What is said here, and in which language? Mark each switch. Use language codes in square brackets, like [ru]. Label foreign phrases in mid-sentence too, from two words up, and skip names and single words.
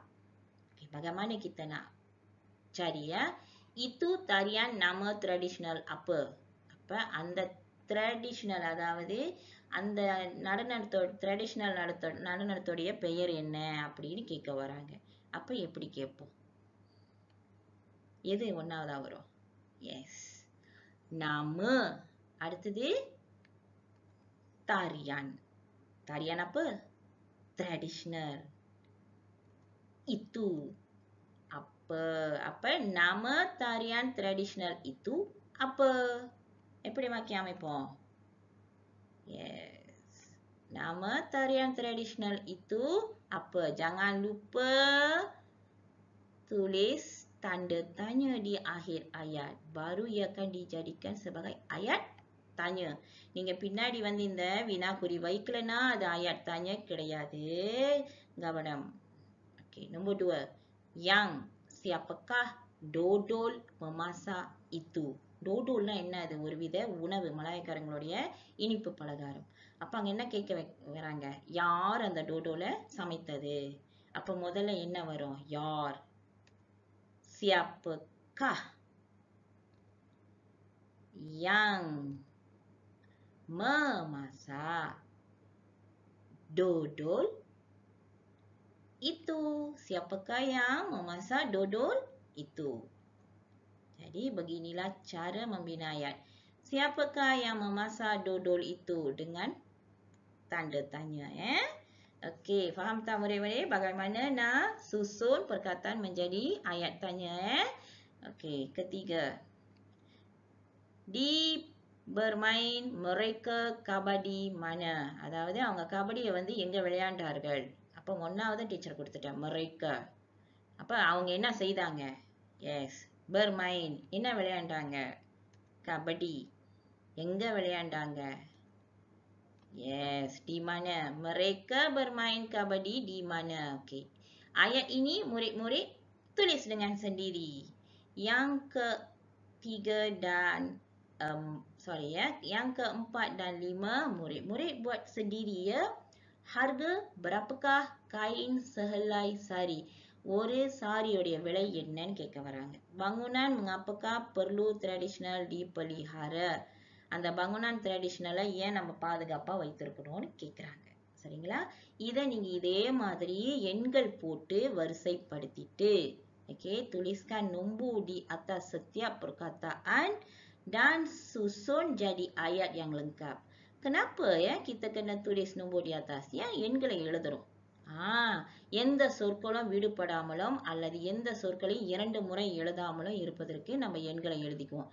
[ms] Okay, bagaimana kita nak cari ya? Itu tarian nama tradisional apa? [ta] Apa அந்த traditional அதாவது அந்த நடனத்தோடைய பெயர் என்ன அப்படின்னு கேட்க வராங்க. அப்ப எப்படி கேட்போம்? எது ஒன்னாவதா வரும்? எஸ், nama. அடுத்தது tarian. [ms] Tarian apa? Traditional. Itu apa? Apa nama tarian tradisional itu apa? [ta] எப்படி வாக்கியம் அமைப்போம்? Yes. [ms] Nama tarian tradisional itu apa? Jangan lupa tulis tanda tanya di akhir ayat. Baru ia akan dijadikan sebagai ayat tanya. [ta] நீங்க பின்னாடி வந்து இந்த வினாக்குறி வைக்கலனா அது [ms] ayat tanya [ta] கிடையாது. கவனம். [ms] Okey, nombor 2. Yang siapakah dodol memasak itu? [ta] டோடோல்னா என்ன? அது ஒரு வித உணவு, மலாய்க்காரங்களுடைய இனிப்பு பலகாரம். அப்ப அங்க என்ன கேட்க வராங்க? யார் அந்த டோடோல சமைத்தது? அப்ப முதல்ல என்ன வரும்? யார். [ms] Siapakah yang memasak dodol itu? Siapakah yang memasak dodol itu? Jadi beginilah cara membina ayat. Siapakah yang memasak dodol itu? Dengan tanda tanya. Okey, faham tak murid-murid bagaimana nak susun perkataan menjadi ayat tanya? Okey, ketiga. Di bermain mereka kabadi mana? [ta] அதாவது அவங்க கபடியை வந்து எங்க விளையாண்டார்கள்? அப்ப ஒன்னாவது டீச்சர் கொடுத்துட்டேன். mereka. அப்ப அவங்க என்ன செய்தாங்க? எஸ், bermain. என்ன விளையாண்டாங்க? கபடி. எங்க விளையாண்டாங்க? [ms] Yes, di mana? Mereka bermain kabadi di mana? Okey. Ayat ini murid-murid tulis dengan sendiri. Yang ketiga dan yang keempat dan 5 murid-murid buat sendiri ya. Harga berapakah kain sehelai sari? [ta] ஒரு சாரியுடைய விலை என்னன்னு கேட்க வராங்க. [ms] Bangunan mengapakah perlu tradisional dipelihara? [ta] அந்த [ms] bangunan tradisional [ta] ஏன் நம்ம பாதுகாப்பா வைத்திருக்கணும்னு கேக்குறாங்க. சரிங்களா? இதை நீங்க இதே மாதிரி எண்கள் போட்டு வரிசைப்படுத்திட்டு [ms] tuliskan nombor di atas setiap perkataan dan susun jadi ayat yang lengkap. Kenapa ya kita kena tulis nombor di atas? [ta] ஏன் எண்களை எழுதுறோம்? எந்த சொற்களும் விடுபடாமலும் அல்லது எந்த சொற்களையும் 2 முறை எழுதாமலும் இருப்பதற்கு நம்ம எண்களை எழுதிக்குவோம்.